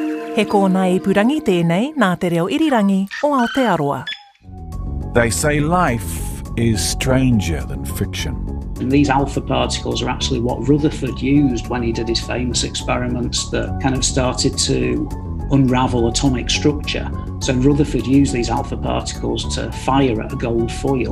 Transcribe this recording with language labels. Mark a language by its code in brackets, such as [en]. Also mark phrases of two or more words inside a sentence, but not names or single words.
[mi] He kōna I purangi tēnei nā te reo irirangi o Aotearoa. [en] They say life is stranger than fiction. And these alpha particles are actually what Rutherford used when he did his famous experiments that kind of started to unravel atomic structure. So Rutherford used these alpha particles to fire at a gold foil.